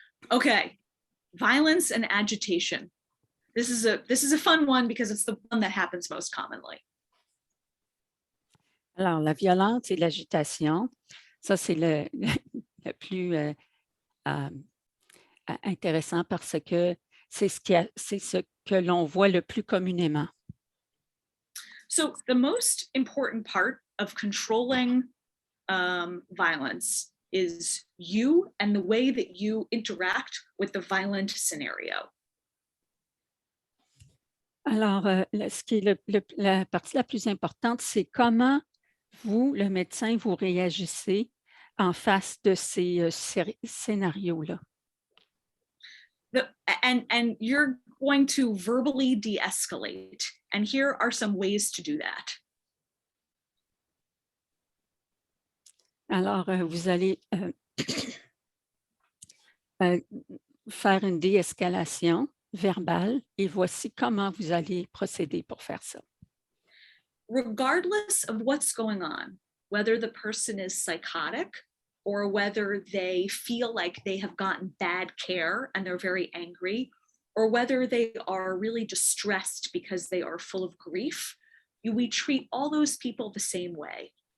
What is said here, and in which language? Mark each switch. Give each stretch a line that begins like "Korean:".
English: Okay, violence and agitation. This is a fun one because it's the one that happens most commonly.
French: Alors, la violence et l'agitation, ça, c'est le plus intéressant parce que c'est ce que l'on voit le plus communément.
English: So the most important part of controlling violence is you and the way that you interact with the violent scenario.
French: Alors, ce qui est la partie la plus importante, c'est comment vous, le médecin, vous réagissez en face de ces scénarios-là.
English: And you're going to verbally de-escalate. And here are some ways to do that.
French: Alors, vous allez faire une déescalation verbale et voici comment vous allez procéder pour faire ça.
English: Regardless of what's going on, whether the person is psychotic or whether they feel like they have gotten bad care and they're very angry, or whether they are really distressed because they are full of grief, we treat all those people the same way.